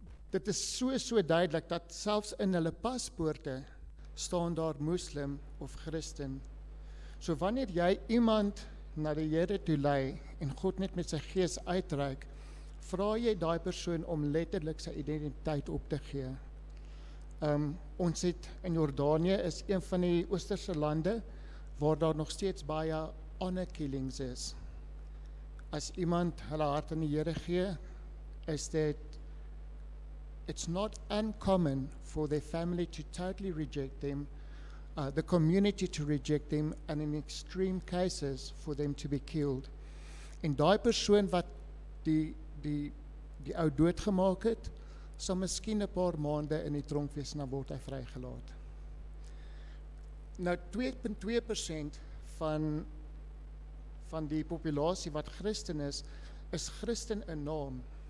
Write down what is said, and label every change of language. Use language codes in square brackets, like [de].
[af] Dit is so duidelik dat selfs in hulle paspoorte staan daar Muslim of Christen. So wanneer jy iemand na die Here toe lei en God net met sy gees uitreik, vra jy daai persoon om letterlik sy identiteit op te gee. Ons het in Jordanië is een van die oosterse lande waar daar nog steeds baie honor killings is. As iemand hulle hart aan die Here gee, is dit [en] it's not uncommon for their family to totally reject them, the community to reject them, and in extreme cases for them to be killed. [af] En daai persoon wat die ou doodgemaak het, sal miskien 'n paar maande in die tronk wees en dan word hy vrygelaat. Nou 2.2% van die populasie wat Christen is Christen in naam.